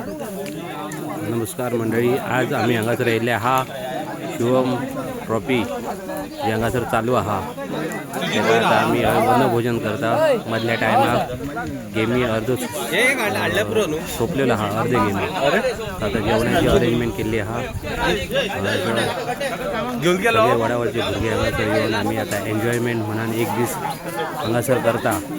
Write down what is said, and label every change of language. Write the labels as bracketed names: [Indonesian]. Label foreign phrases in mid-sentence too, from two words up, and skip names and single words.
[Konkani] नमस्कार मंडळी, आज आम्ही हांगासर राहिले हा शिवम ट्रॉफी जी हांगासर चालू आहा. आता आम्ही वनभोजन करता. मधल्या टायमाक गेमी अर्धो सोपलेलो आहा, अर्धे गेमी आता जेवणाची अरेंजमेंट केली आहा. सगळे वडावरचे भुरगे हांगासर येऊन आम्ही आता एन्जॉयमेंट म्हणून एक दीस हांगासर करता.